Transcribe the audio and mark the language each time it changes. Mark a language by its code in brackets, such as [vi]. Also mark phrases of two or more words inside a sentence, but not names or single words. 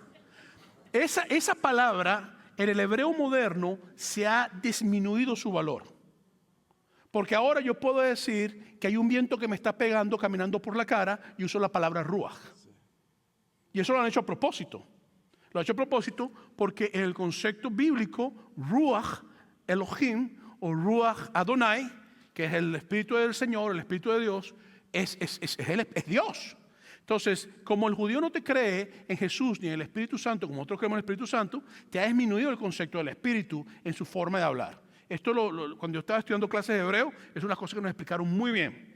[es] Esa palabra en el hebreo moderno se ha disminuido su valor. Porque ahora yo puedo decir que hay un viento que me está pegando caminando por la cara y uso la palabra ruach. Y eso lo han hecho a propósito. Lo han hecho a propósito porque en el concepto bíblico, [he] רוח אלוהים o רוח אדוני, [es] que es el Espíritu del Señor, el Espíritu de Dios, es Dios. Entonces, como el judío no te cree en Jesús ni en el Espíritu Santo, como nosotros creemos en el Espíritu Santo, te ha disminuido el concepto del Espíritu en su forma de hablar. Esto cuando yo estaba estudiando clases de hebreo, es una cosa que nos explicaron muy bien.